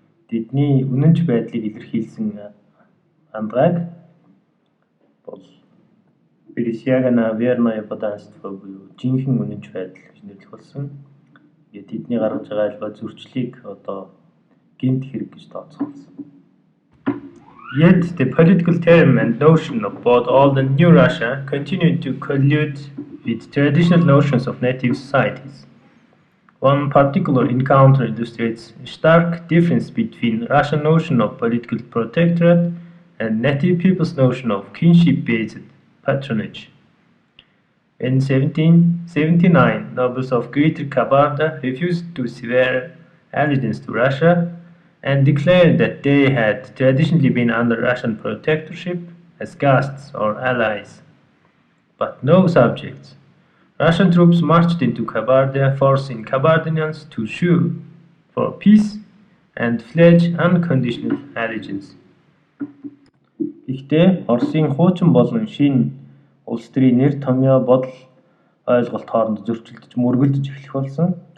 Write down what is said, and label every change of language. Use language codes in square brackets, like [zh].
[mn] Тэдний үнэнч байдлыг илэрхийлсэн андгайг бол [ru] присяга на верное подданство [mn] буюу жинхэнэ үнэнч байдал гэж нэрлэх болсон. Тэгээд тэдний гаргаж байгаа альва зөрчлийг одоо гэмт хэрэг гэж тооцоолсон. [en] Yet the political term and notion of both old and new Russia continued to collude with traditional notions of native societies. One particular encounter illustrates a stark difference between Russian notion of political protectorate and native people's notion of kinship-based patronage. In 1779, nobles of Greater Kabarda refused to swear allegiance to Russia and declared that they had traditionally been under Russian protectorship as guests or allies, but no subjects. Russian troops marched into Kabarda, forcing Kabardinians to sue for peace and pledge unconditional allegiance. [mn] Гэхдээ Оросын хуучин болон шинэ улс төрийн нэр томьёо бодол ойлголт хооронд зөрчилдөж мөргөлдөж эхлэх болсон.